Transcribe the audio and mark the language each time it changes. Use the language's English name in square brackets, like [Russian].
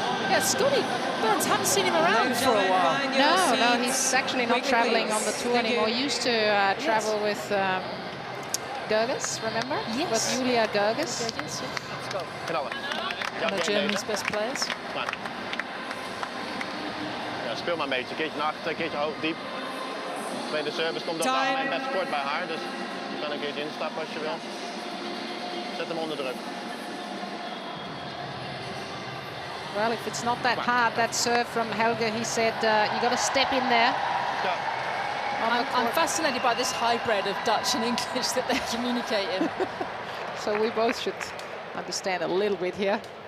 [English] Yeah, Scotty Burns, haven't seen him around for a while. No, he's actually not traveling on the tour anymore. Used to travel with Gerges, remember? Yes. With Julia Gerges. One of Germany's best players. [Dutch] Ja, speel maar een beetje. Een keertje naar achter, een keertje hoog, diep. Tweede service komt dan bij mijn best kort bij haar. Dus je kan een keertje instappen als je wil. Zet hem onder druk. [English] Well, if it's not that hard, that serve from Helge, he said, you got to step in there. I'm fascinated by this hybrid of Dutch and English that they communicate in. So we both should understand a little bit here.